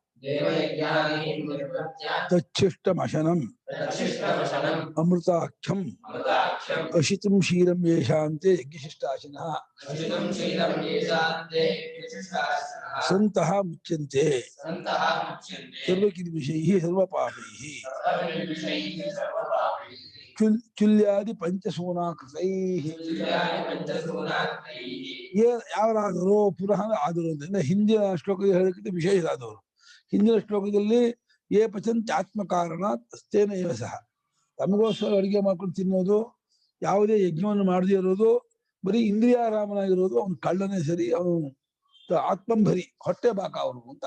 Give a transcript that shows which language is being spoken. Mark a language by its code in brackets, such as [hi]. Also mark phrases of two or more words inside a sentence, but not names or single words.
[sa] तच्छिष्टमशनम् अमृताख्यम् अशितुं शीलं येषान्ते यज्ञशिष्टाशिनः सन्तः मुच्यन्ते सर्वकिल्बिषैः सर्वपापैः चुल्यादि पंचसूनाकृतैः [kn] ಯಾವರಾದರೂ ಪುನಃ ಆದರು ಅಂತ ಹಿಂದಿನ ಶ್ಲೋಕದಲ್ಲಿ ಹೇಳಕ್ಕಿಂತ ವಿಶೇಷರಾದವರು. ಹಿಂದಿನ ಶ್ಲೋಕದಲ್ಲಿ [sa] ಏ ಪಚಂತ್ಯಾತ್ಮ ಕಾರಣ ತಸ್ತೇನ ಏವ ಸಹ, [kn] ತಮಗೋಸ್ಕರ ಅಡುಗೆ ಮಾಡ್ಕೊಂಡು ತಿನ್ನೋದು, ಯಾವುದೇ ಯಜ್ಞವನ್ನು ಮಾಡದೇ ಇರೋದು, ಬರೀ ಇಂದ್ರಿಯಾರಾಮನಾಗಿರೋದು ಅವನು ಕಳ್ಳನೇ ಸರಿ, ಅವನು ಆತ್ಮಂಭರಿ ಹೊಟ್ಟೆ ಬಾಕ ಅವನು ಅಂತ.